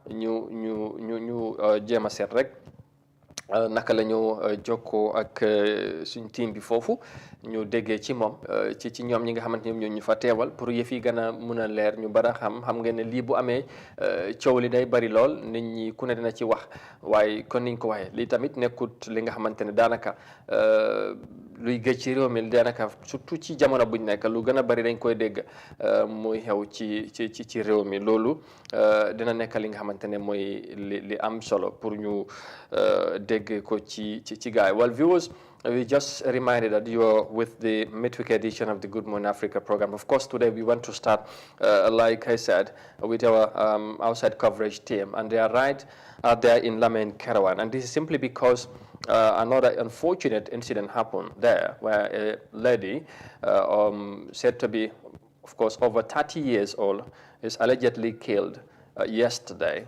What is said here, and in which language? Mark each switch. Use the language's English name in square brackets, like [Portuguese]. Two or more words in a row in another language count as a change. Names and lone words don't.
[Wolof] ñu jéem a seet rek naka la ñu jokkoo ak suñ team bi foofu ñu déggee ci moom ci ñoom ñi nga xamante ne ñoom ñu fa teewal pour yëf yi gën a mun a leer ñu bara xam ngeen ne lii bu amee coow li day bari lool nit ñi ku ne dina ci wax waaye kon niñ ko waxee lii tamit nekkut li nga xamante ne daanaka luy gëj ci réew mi daanaka surtout ci jamono buñ nekk lu gën a bari dañ koy dégg muy xew ci réew mi loolu dina nekk li nga xamante ne mooy li am solo pour ñu dégg ko ci gaay. [English] Well, viewers, we just reminded that you are with the midweek edition of the Good Morning Africa program. Of course, today we want to start, like I said, with our outside coverage team, and they are right out there in Lamin Kerewan. And this is simply because another unfortunate incident happened there, where a lady said to be, of course, over 30 years old, is allegedly killed yesterday.